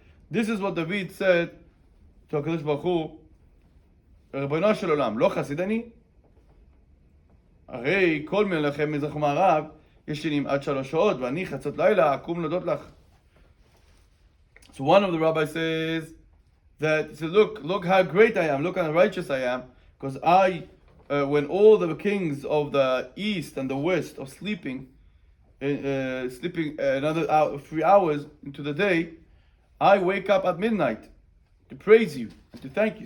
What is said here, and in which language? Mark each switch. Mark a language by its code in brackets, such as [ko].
[en] This is what David said to HaKadosh Baruch Hu, ריבונו של עולם, לא חסיד אני? [he] הרי כל מלכי מזרח ומערב ישנים עד 3 שעות, ואני חצות לילה אקום להודות לך. [en] So one of the rabbis says that, look how great I am, look how righteous I am, because when all the kings of the east and the west are sleeping another 3 hours into the day, I wake up at midnight to praise you and to thank you.